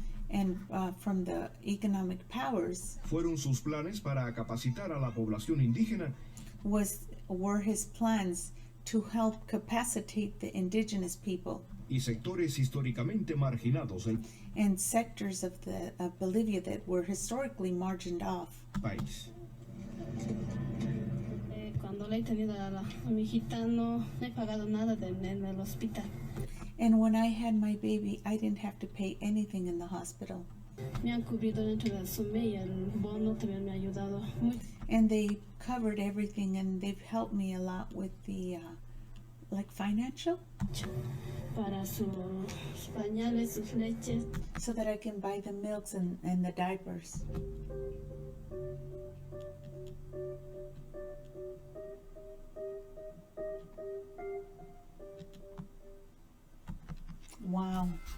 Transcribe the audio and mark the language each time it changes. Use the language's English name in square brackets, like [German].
[English] and from the economic powers [Spanish] fueron sus planes para capacitar a la población indígena [English] were his plans to help capacitate the indigenous people [Spanish] y sectores históricamente marginados del [English] and sectors of Bolivia that were historically margined off. [Spanish] país. Cuando le he tenido a mi hijita no he pagado nada en el hospital. [English] And when I had my baby, I didn't have to pay anything in the hospital. [Spanish] Me han cubrido dentro de SUME y el bono también me ha ayudado mucho. [English] And they covered everything, and they've helped me a lot with the financial, [Spanish] Para sus pañales, sus leches. [English] so that I can buy the milks and the diapers. Wow.